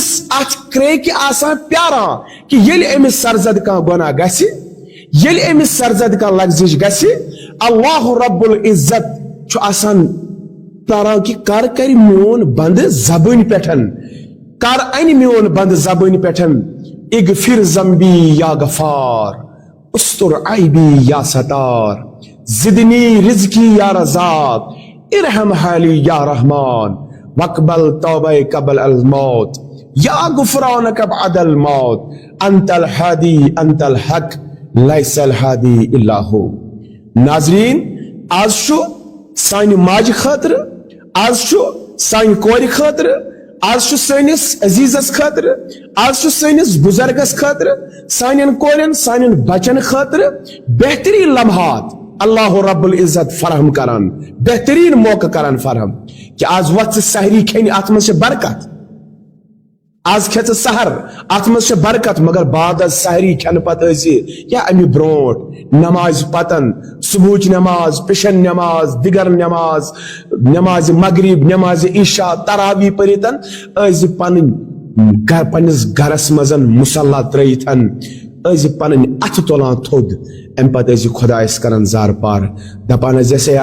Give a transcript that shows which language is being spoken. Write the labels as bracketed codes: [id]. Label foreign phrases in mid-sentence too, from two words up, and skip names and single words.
[ks] اتھ کریکہِ آسان پیاران کہ ییٚلہِ أمِس سرزد کانٛہہ گۄناہ گژھِ ییٚلہِ أمِس سرزد کانٛہہ لغزش گژھِ [ar] اللہ رب العزت [ks] چھُ آسان پیاران کہ کر کرِ میون بند زبٲنۍ پٮ۪ٹھ کر انہِ میون بند زبٲنۍ پٮ۪ٹھ [ar] اغفر ذنبی یا غفار استر عیبی یا ستار زدنی رزقی یا رزاق ارحم حالی یا رحمان واقبل توبہ قبل الموت یا غفرانک بعد الموت انت الحادی انت الحق لیس الحادی الا ہو. [ks] ناظرین آز چھُ سانہِ ماجہِ خٲطرٕ آز چھُ سانہِ کورِ خٲطرٕ آز چھُ سٲنِس عزیزس خٲطرٕ آز چھُ سٲنِس بزرگس خٲطرٕ سانٮ۪ن کورٮ۪ن سانٮ۪ن بچن خٲطرٕ بہترین لمحات [ar] اللہ رب العزت [ks] فراہم کران بہترین موقع کران فراہم کہ آز وتھ سحری کھیٚنہِ اتھ منٛز چھِ برکت آز کھٮ۪ژٕ سحر اتھ منٛز چھِ برکت مگر بعد از سحری کھٮ۪نہٕ پتہٕ ٲسۍ یا امہِ برونٛٹھ نمازِ پتن صبحٕچ نماز پشن نماز دِگر نماز نمازِ مغرب نمازِ عشاء تراوی پٔرِتھ ٲسۍ پنٕنۍ پننِس گرس منٛز مصلح ترٲیِتھ ٲسۍ پنٕنۍ اتھٕ تُلان تھوٚد امہِ پتہٕ ٲسۍ خۄدایس کران زار پار دپان ٲسۍ جیسے